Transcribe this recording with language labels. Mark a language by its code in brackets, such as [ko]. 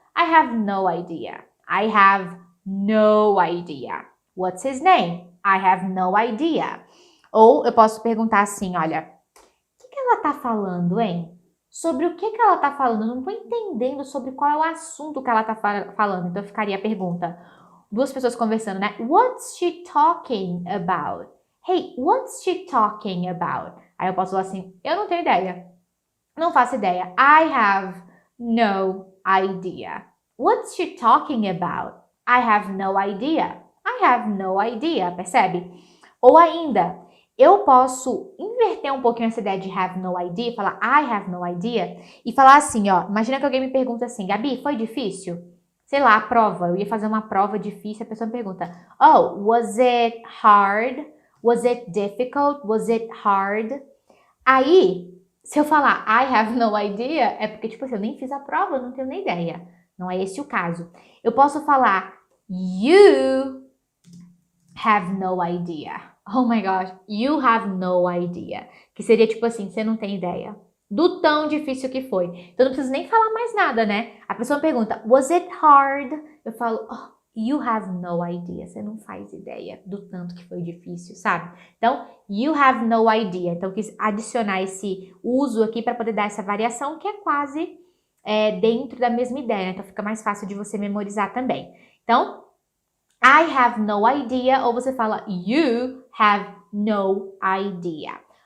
[en] I have no idea. I have no idea. What's his name? I have no idea. [pt] Ou eu posso perguntar assim, olha, o que ela tá falando, hein? Sobre o que ela tá falando? Eu não tô entendendo sobre qual é o assunto que ela tá falando. Então, ficaria a pergunta. Duas pessoas conversando, né? [en] What's she talking about? Hey, what's she talking about? [pt] Aí eu posso falar assim, eu não tenho ideia. Não faço ideia. [en] I have no idea. What's she talking about? I have no idea. I have no idea, percebe? [pt] Ou ainda, eu posso inverter um pouquinho essa ideia de have no idea, falar [en] I have no idea, [pt] e falar assim, ó, imagina que alguém me pergunta assim, Gabi, foi difícil? Sei lá, a prova, eu ia fazer uma prova difícil, a pessoa me pergunta, oh, [en] was it hard? Was it difficult? Was it hard? [pt] Aí, se eu falar [en] I have no idea, [pt] é porque, tipo assim, eu nem fiz a prova, eu não tenho nem ideia. Não é esse o caso. Eu posso falar [en] you have no idea. Oh my gosh, you have no idea. [pt] Que seria tipo assim, você não tem ideia do tão difícil que foi. Então não preciso nem falar mais nada, né? A pessoa pergunta, [en] was it hard? [pt] Eu falo, [en] oh, you have no idea. [pt] Você não faz ideia do tanto que foi difícil, sabe? Então, [en] you have no idea. [pt] Então, eu quis adicionar esse uso aqui para poder dar essa variação que é quase dentro da mesma ideia, né? Então, fica mais fácil de você memorizar também. Então, [en] I have no idea, [pt] ou você fala [en] you have no idea.